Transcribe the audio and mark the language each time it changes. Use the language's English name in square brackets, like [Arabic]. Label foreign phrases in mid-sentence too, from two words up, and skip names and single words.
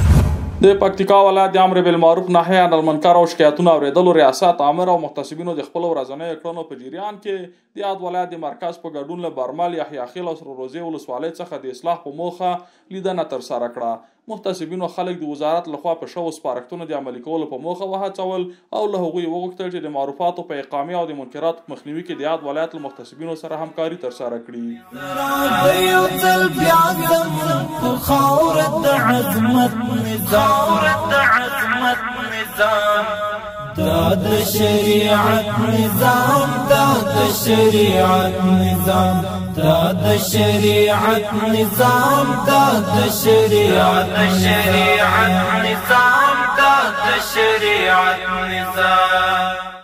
[Pashto] د پکتیکا ولایت د امر بالمعروف نهی عن المنکر او شکایتونه اوریدلو ریاست امر او محتسبینو د خپل ورځنۍ کړنو په جریان کې د یاد ولایت د مرکز په ګډون له برمل، یحیی خیل او سره روزي ولسوالۍ څخه د اصلاح په موخه لیدنه ترسره کړه. محتسبینو خلک د وزارت لخوا په شوو سپارښتنو د عملي کولو په موخه وهڅول او له هغوی وغوښتل چې د معروفاتو په اقامې او د منکراتو په مخنیوي کې د یاد ولایت له محتسبینو سره همکاري ترسره کړي. داد شریعت نظام، داد شریعت نظام، داد شریعت نظام، داد شریعت نظام، داد شریعت نظام.